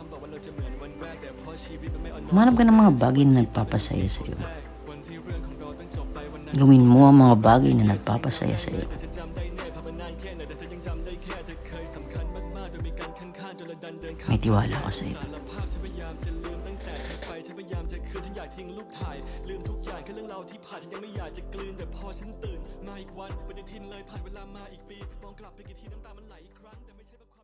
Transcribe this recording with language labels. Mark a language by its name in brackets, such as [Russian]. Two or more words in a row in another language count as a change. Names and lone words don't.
[Filipino] Humanap ka ng mga bagay na nagpapasaya sa iyo. Gawin mo ang mga bagay na nagpapasaya sa iyo. May tiwala ako sa iyo. [Thai] ทิ้งรูปถ่ายลืมทุกอย่างแค่เรื่องราวที่ผ่านฉันยังไม่อยากจะกลืนแต่พอฉันตื่นมาอีกวันปฏิทินเลยผ่านเวลามาอีกปีมองกลับไปกี่ทีน้ำตามันไหลอีกครั้งแต่ไม่ใช่